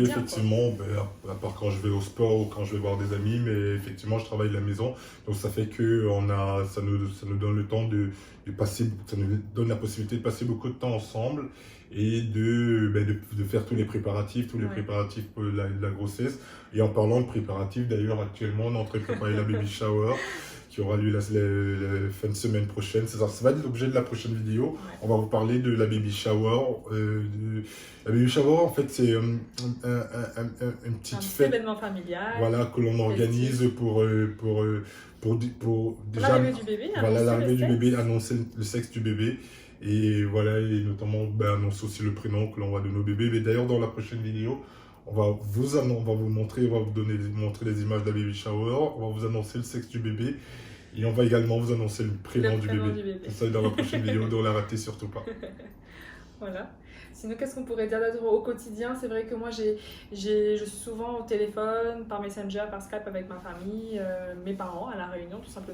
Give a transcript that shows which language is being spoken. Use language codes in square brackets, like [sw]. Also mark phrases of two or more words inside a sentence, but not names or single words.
[fr] Oui, effectivement, à part quand je vais au sport ou quand je vais voir des amis, mais effectivement je travaille de la maison, donc ça fait que ça nous donne le temps de passer, ça nous donne la possibilité de passer beaucoup de temps ensemble et de faire tous les préparatifs pour la grossesse. Et en parlant de préparatifs, d'ailleurs actuellement on est en train de préparer la [en] baby shower [fr] qui aura lieu la fin de semaine prochaine. Ça va être l'objet de la prochaine vidéo. Ouais. On va vous parler de la [en] baby shower. [fr] La [en] baby shower, [fr] en fait, c'est une petite fête. Un événement familial. Voilà, que l'on organise pour déjà l'arrivée du bébé. Voilà, l'arrivée du bébé, annoncer le sexe du bébé. Et voilà, et notamment annoncer aussi le prénom que l'on va donner au bébé. Mais d'ailleurs, dans la prochaine vidéo, on va vous montrer les images de la [en] baby shower, [fr] on va vous annoncer le sexe du bébé et on va également vous annoncer le prénom du bébé. Ça dans la prochaine vidéo, donc la ratez surtout pas. Voilà. Sinon, qu'est-ce qu'on pourrait dire d'autre au quotidien? C'est vrai que moi, je suis souvent au téléphone, par Messenger, par Skype avec ma famille, mes parents à La Réunion, tout simplement.